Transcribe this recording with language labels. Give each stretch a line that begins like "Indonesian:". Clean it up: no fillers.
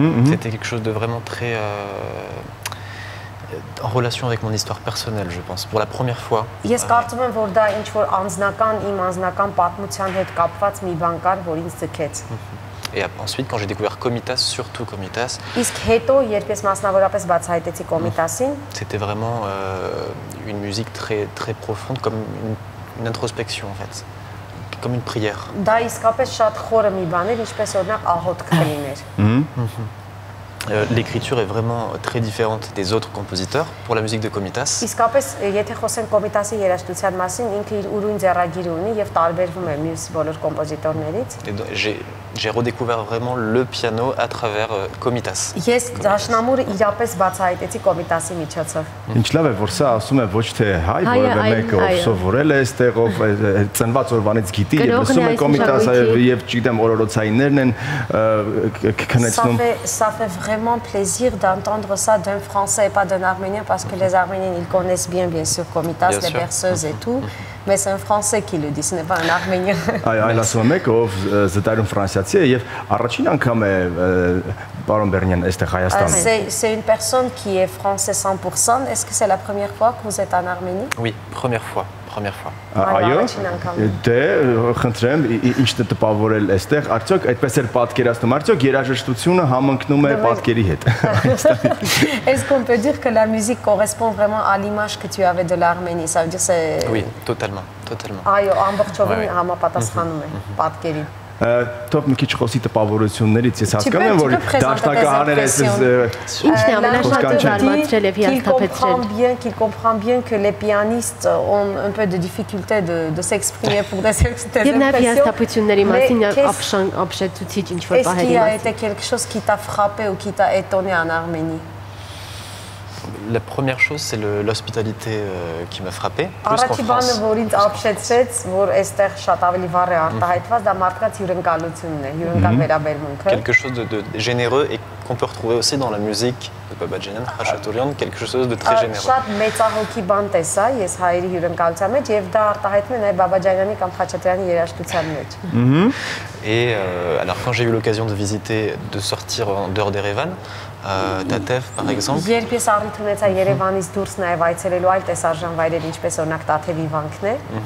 French: C'était quelque chose de vraiment très en relation avec mon histoire personnelle, je pense, pour la première fois.
Armenian: Ես կարծում եմ, որ դա ինչ-որ իմ անձնական պատմության հետ կապված մի բան կար, որ ինձ ձգեց։
French: Et ensuite, quand j'ai découvert Komitas, surtout Komitas,
Armenian: իսկ հետո, երբ ես մասնավորապես բացահայտեցի Կոմիտասին,
French: c'était vraiment une musique très profonde, comme une introspection en fait, comme une prière.
Armenian: Դա իսկապես շատ խորը մի բան էր, ինչպես օրինակ աղոթք կլիներ։
French: L'écriture est vraiment très différente des autres compositeurs pour la musique de Komitas.
Armenian: Իսկապես, եթե խոսենք Կոմիտասի երաժշտության մասին, ինքը իր ուրույն ձեռագիր ունի եւ տարբերվում է մյուս բոլոր կոմպոզիտորներից։
French: J'ai redécouvert vraiment le piano à travers Komitas.
Armenian: Ես դաշնամուրը իրապես բացահայտեցի Կոմիտասի միջոցով։ Ինչ լավ է, որ սա ասում է ոչ թե հայ, որևէ մեկը ով սովորել է այստեղ, ով ծնված օրվանից գիտի եւ լսում է Կոմիտասը եւ չգիտեմ օրորոցայիններն են քնեցնում։
French: Ça fait vraiment plaisir d'entendre ça d'un Français et pas d'un Arménien parce que les Arméniens ils connaissent bien sûr Komitas, les berceuses et tout. Mais c'est un Français qui le dit, ce n'est pas un Arménien.
Armenian: Այլ ասում եք, ով զտարում ֆրանսիացի է եւ առաջին անգամ է պարոն Բերնյան այստեղ Հայաստանում։
French: C'est une personne qui est français 100%. Est-ce que c'est la première fois que vous êtes en Arménie? Oui, première fois.
Armenian: Այո, դե խնդրեմ, ինչ տպավորել այստեղ, արդյոք այդպես էլ պատկերացնում, արդյոք երաժշտությունը համընկնում է պատկերի հետ։
French: Est-ce qu'on peut dire que la musique correspond vraiment à l'image que tu avais de l'Arménie? Ça veut dire c'est... Oui, totalement.
Armenian: Այո, ամբողջովին համապատասխանում է պատկերին։ Թող մի քիչ խոսի տպավորություններից, ես հասկանում եմ, որ դաշնակահաները Ինչն է ամենաշատը զարմացրել եւ հիասթափեցրել։
French: Qu'il comprend bien que les pianistes ont un peu de difficulté de s'exprimer pour des
Armenian: Եվ նաեւ հիասթափությունների մասին ապշեցուցիչ ինչ որ
French: Est-ce
Armenian: բաների
French: qu'il y a
Armenian: մասին։
French: été quelque chose qui t'a frappé ou qui t'a étonné en Arménie? La première chose, c'est l'hospitalité qui m'a frappé.
Armenian: Առաջի բանը, որ ինձ ապշեցրեց, որ այստեղ շատ ավելի վառ է արտահայտված, դա մարդկանց հյուրընկալությունն է, հյուրընկալ վերաբերմունքը։
French: Quelque chose de généreux et qu'on peut retrouver aussi dans la musique de Babadjanian, Khachaturian, quelque chose de très généreux.
Armenian: Շատ մեծահոգի բան տեսա ես հայերի հյուրընկալության մեջ եւ դա արտահայտվում է նաեւ Բաբաջանյանի կամ Խաչատրյանի երաժշտության մեջ։
French: Et alors quand j'ai eu l'occasion de visiter, de sortir en dehors d'Erevan, Tatev par exemple.
Armenian: Երբ ես առիթ ունեցա Երևանից դուրս նաեւ այցելելու այլ տեսարժան վայրեր, ինչպես օրինակ Տաթևի վանքն է։